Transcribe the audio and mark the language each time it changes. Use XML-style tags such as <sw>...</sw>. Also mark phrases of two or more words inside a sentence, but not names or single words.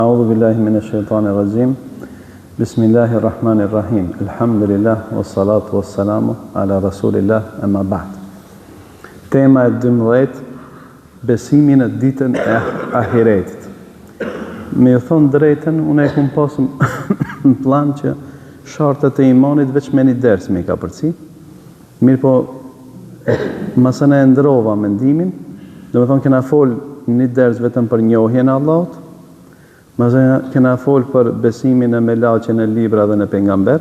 <ar>أعوذ بالله من الشيطان الرجيم. بسم الله الرحمن الرحيم. الحمد لله والصلاة والسلام على رسول الله أما بعد.</ar> <sq>Tema e 12, besimi në ditën e ahiretit. Me ju thonë drejtën, unë e kum pasur në plan që shartët e imanit veç me një ders me ka përci. Mirë po, masën e ndrova mendimin, do me thonë kena fol një ders vetëm për njohjen e Allahut, masën kena fol për besimin e melaqen e libra dhe në pejgamber.</sq>